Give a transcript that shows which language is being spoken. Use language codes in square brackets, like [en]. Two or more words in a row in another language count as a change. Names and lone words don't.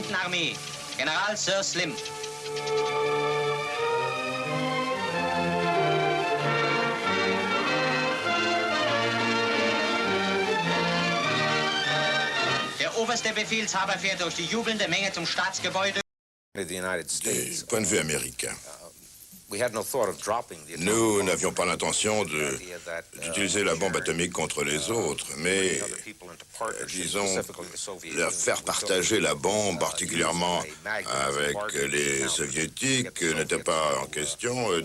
[de] Armee, General Sir Slim. Der oberste Befehlshaber fährt durch die jubelnde Menge zum Staatsgebäude. [fr] Du point de vue américain, Nous n'avions pas l'intention d'utiliser la bombe atomique contre les autres, mais, disons, leur faire partager la bombe, particulièrement avec les soviétiques, n'était pas en question.